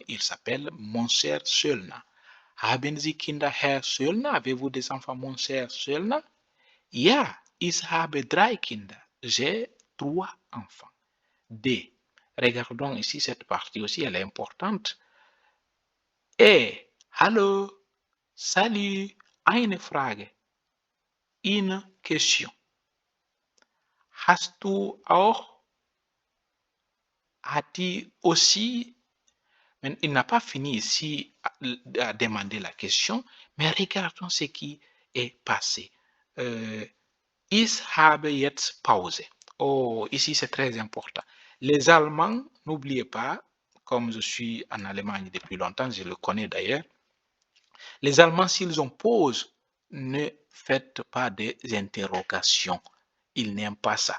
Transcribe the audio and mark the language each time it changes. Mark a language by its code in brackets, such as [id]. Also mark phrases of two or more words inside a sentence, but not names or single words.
[fr] Il s'appelle Monsieur Schöllner. [de] Haben Sie Kinder, Herr Schöllner? [fr] Avez-vous des enfants, Monsieur Schöllner? [de] Ja, ich habe 3 Kinder. [fr] J'ai 3 enfants. D. Regardons ici cette partie aussi, elle est importante. E. [de] Hallo, salut, eine Frage. [fr] Une question. [de] Hast du auch? [fr] As-tu aussi? Mais il n'a pas fini ici à demander la question, mais regardons ce qui est passé. [de] Ich habe jetzt Pause. [fr] Oh, ici c'est très important. Les Allemands, n'oubliez pas, comme je suis en Allemagne depuis longtemps, je le connais d'ailleurs, les Allemands, s'ils ont pause, ne faites pas des interrogations. Ils n'aiment pas ça.